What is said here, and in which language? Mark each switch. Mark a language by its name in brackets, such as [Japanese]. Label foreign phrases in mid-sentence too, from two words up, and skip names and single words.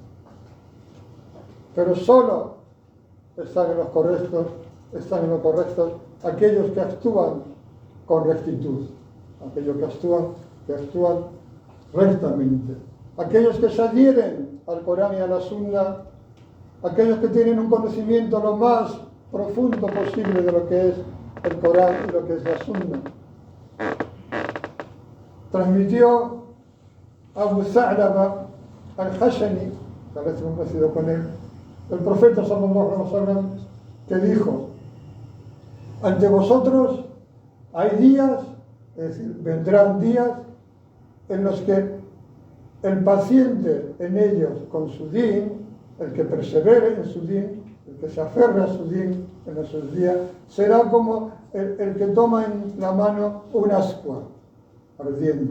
[Spanish] pero solo están en lo correcto aquellos que actúan con rectitud, aquellos que actúan rectamente, aquellos que se adhieren al Corán y a la Sunna, aquellos que tienen un conocimiento lo más profundo posible de lo que es el Corán y lo que es la Sunna. Transmitió Abu Tha'laba al-Hashani, tal vez hemos conocido con él, el profeta [Arabic] صلى الله عليه وسلم, [Spanish] que dijo: ante vosotros hay días, es decir, vendrán días en los que el paciente en ellos con su din, el que persevere en su din, el que se aferre a su din en esos días, será como el que toma en la mano un ascua ardiendo.